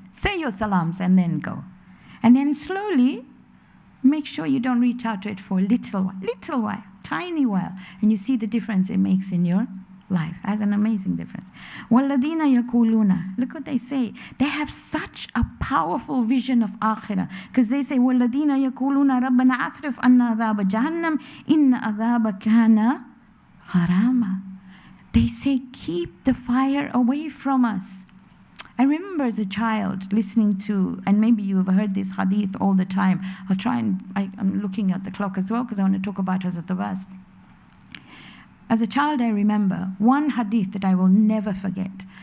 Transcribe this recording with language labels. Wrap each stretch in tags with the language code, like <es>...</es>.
<en>Say your salams and then go. And then slowly, make sure you don't reach out to it for a little while, tiny while. And you see the difference it makes in your life. It has an amazing difference.</en> <ar>وَالَّذِينَ يَقُولُونَ.</ar> <en>Look what they say. They have such a powerful vision of akhirah. Because they say,</en> <ar>وَالَّذِينَ يَقُولُونَ رَبَّنَا أَصْرِفْ عَنَّا عَذَابَ جَهَنَّمْ إِنَّ عَذَابَ كَانَ غَرَامًا.</ar> <en>They say, keep the fire away from us. I remember as a child listening to, and maybe you have heard this hadith all the time. I'll try and, I'm looking at the clock as well because I want to talk about Hazrat Abbas. As a child, I remember one hadith that I will never forget.</en>